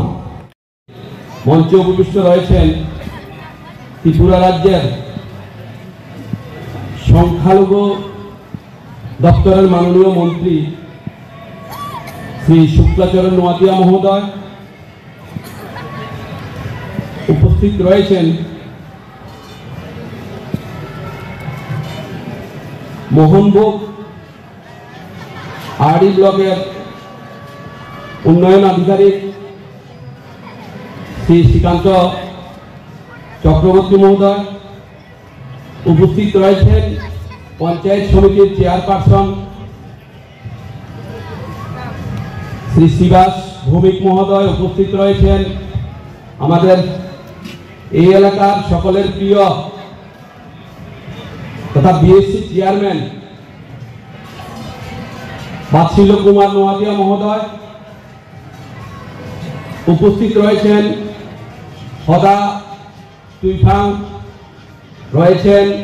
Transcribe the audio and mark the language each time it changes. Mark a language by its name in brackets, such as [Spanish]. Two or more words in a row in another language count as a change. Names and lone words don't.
[Bangla] মঞ্চে উপবিষ্ট রয়েছেন ত্রিপুরা রাজ্যের সংখ্যালঘু দপ্তরের মাননীয় মন্ত্রী শ্রী শুক্লাচরণ নোয়াতিয়া মহোদয়। উপস্থিত রয়েছেন মোহনভোগ আরডি ব্লকের উন্নয়ন আধিকারিক শ্রী শ্রীকান্ত চক্রবর্তী মহোদয় উপস্থিত রয়েছেন পঞ্চায়েত সমিতির চেয়ারপার্সন শ্রী শিবাস ভৌমিক মহোদয় উপস্থিত রয়েছেন আমাদের এই এলাকার সকলের প্রিয় তথা বিএসসি চেয়ারম্যান বাৎসল্য কুমার নোয়াদিয়া মহোদয় উপস্থিত রয়েছেন হদা তুইফাং রয়েছেন